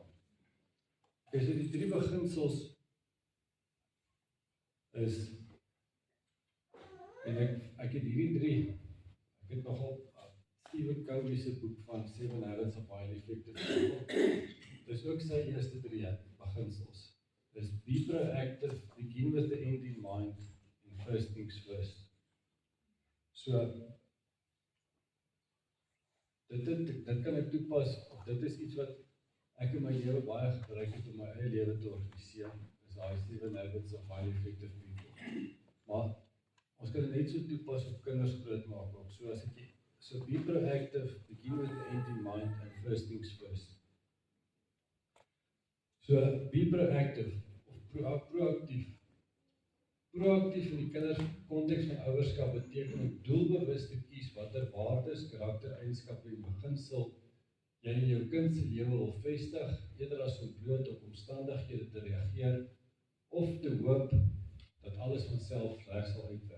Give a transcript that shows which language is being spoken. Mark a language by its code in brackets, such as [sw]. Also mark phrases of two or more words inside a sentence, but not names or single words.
[af] Okay, so die 3 beginsels is, en ek het hierdie 3, ek het nogal Stephen Covey se boek van 7 Habits of Highly Effective People. Dis ook sy eerste 3 beginsels. [en] Dis be proactive, begin with the end in mind, and first things first. [af] So, dit kan ek toepas, of dit is iets wat ek in my lewe baie gebruik het om my eie lewe te organiseer, is daai 7 Habits of Highly Effective People. Maar ons kan dit net so toepas op kinders groot maak ook. [en] So be proactive, begin with the end in mind, and first things first. So be proactive, [af] of proactief. Proactief in die kinders konteks van ouerskap beteken om doelbewus te kies watter waardes, karaktereienskappe en beginsel jy in jou kind se lewe wil vestig, eerder as om bloot op omstandighede te reageer of te hoop dat alles van self reg sal uitwerk.